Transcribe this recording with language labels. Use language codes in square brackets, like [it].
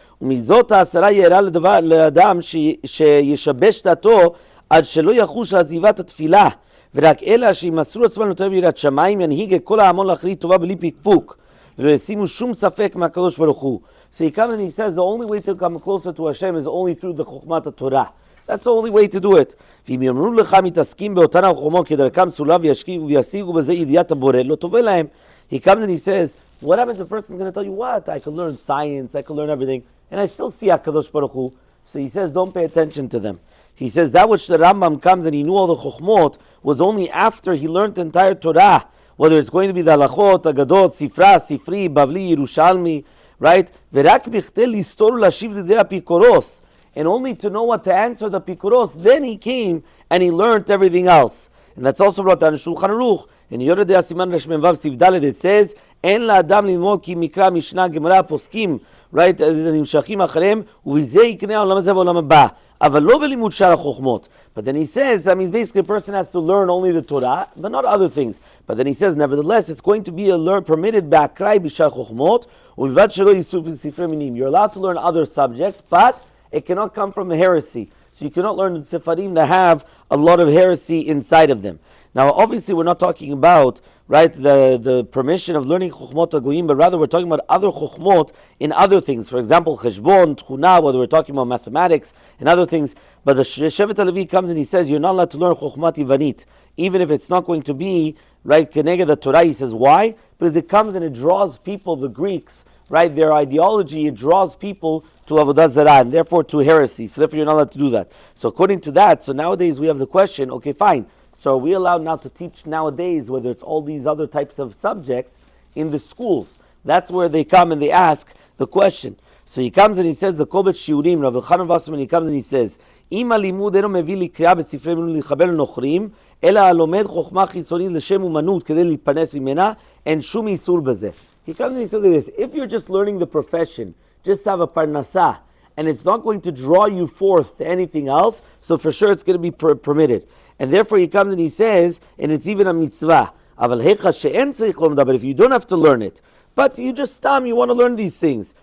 [he] ומזאת העשרה יארע לאדם שישבש דעתו עד שלא יחוש עזיבת התפילה, ורק אלה שימסרו עצמם יותר ביראת שמיים ינהיג את כל ההמון לאחרית טובה בלי פקפוק ולא ישימו שום ספק מהקדוש ברוך הוא. [en] So he comes and he says the only way to come closer to Hashem is only through the חוכמת Torah. That's the only way to do it. [he] ואם יאמרו לך מתעסקים באותן החוכמות כדרכם סולה וישיגו בזה ידיעת הבורא, לא טובה להם. [en] He comes and he says, what happens if a person is going to tell you, what? I can learn science, I can learn everything, and I still see HaKadosh Baruch Hu. So he says, don't pay attention to them. He says, that which the Rambam comes and he knew all the chokhmot was only after he learned the entire Torah, whether it's going to be the halachot, agadot, sifra, sifri, bavli, Yerushalmi, right? [he] Verak bichte listor lashiv lidera pikoros. [en] And only to know what to answer the pikoros, then he came and he learned everything else. And that's also brought down in Shulchan Aruch. In Yoreh De'ah Siman Resh Mem Vav Siv Daled it says, [he] אין לאדם ללמוד כי מקרא משנה גמרא פוסקים, right, נמשכים אחריהם, ובזה יקנה העולם הזה והעולם הבא. אבל לא בלימוד שאר החוכמות. [en] But then he says, I mean, basically a person has to learn only the Torah, but not other things. But then he says, nevertheless, it's going to be permitted [he] באקראי בשאר חוכמות, ובלבד שלא ייסעו בספרי מינים. [en] You're allowed to learn other subjects, but it cannot come from a heresy. So you cannot learn the Sefarim that have a lot of heresy inside of them. Now, obviously, we're not talking about, right, the permission of learning Chokhmot HaGoyim, but rather we're talking about other Chokhmot in other things. For example, Cheshbon, Tchuna, whether we're talking about mathematics and other things. But the Shevet HaLevi comes and he says, you're not allowed to learn Chokhmat Ivanit, even if it's not going to be, right, Keneged the Torah. He says, why? Because it comes and it draws people, the Greeks, right, their ideology, it draws people to Avodah Zarah, and therefore to heresy. So therefore you're not allowed to do that. So according to that, so nowadays we have the question, okay, fine. So are we allowed now to teach nowadays, whether it's all these other types of subjects, in the schools? That's where they come and they ask the question. So he comes and he says, [he] the Kobet Shiurim, Rav Elchanan Wasserman, he comes and he says, אם הלימוד אינו מביא לקריאה בספרי לימוד לחבר לנוכרים, אלא הלומד חוכמה חיצונית לשם אומנות כדי להתפרנס ממנה, אין שום איסור בזה. [en] He comes and he says this, if you're just learning the profession, just to have a parnasah, and it's not going to draw you forth to anything else, so for sure it's going to be permitted. And therefore he comes and he says, and it's even a mitzvah, [he] אבל היכא שאין צריך לומדה, [en] but if you don't have to learn it, but you just you want to learn these things.